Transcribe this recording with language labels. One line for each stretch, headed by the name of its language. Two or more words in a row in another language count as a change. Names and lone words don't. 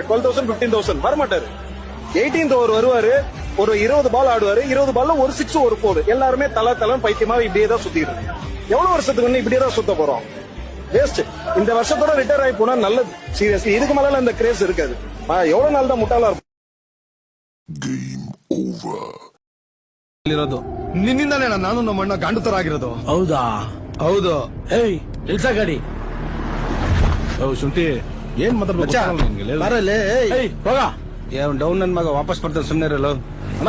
Tamil: 12,000 15,000 வரமாட்டாரு. 18th ஓவர் வருவாரு, ஒரு 20 பால் ஆடுவாரு. 20 பால்ல ஒரு 6 ஒரு 4. எல்லாருமே தலை பைத்தியமா இப்படியே தான் சுத்திட்டு. எவ்வளவு வருஷத்துக்கு இப்படியே தான் சுத்த போறோம்? வேஸ்ட். இந்த வருஷத்தோட ரிட்டையர் ஆகி போனா நல்லது. சீரியஸ்லி இதுக்கு மேல இந்த கிரேஸ் இருக்காது. எவ்வளவு நாள் தான் முட்டாளா இருக்கும்.
Kannada: ನಿನ್ನಿಂದಾನೇ ನಾನು ನಮ್ಮ ಅಣ್ಣ ಗಾಂಡುತರಾಗಿರೋದು. ಹೌದಾ? ಹೌದು. ಏಯ್ ಇಳ್ಸ ಗಾಡಿ. ಶುಂಠಿ ಏನ್ ಮಾತಾಡ್ಬೇಕು? ಹೋಗ ಡೌನ್ ನನ್ ಮಗ ವಾಪಸ್ ಬರ್ತಾನೆ. ಸುಮ್ನೆ ಇರಲ್ಲ ಅಣ್ಣ.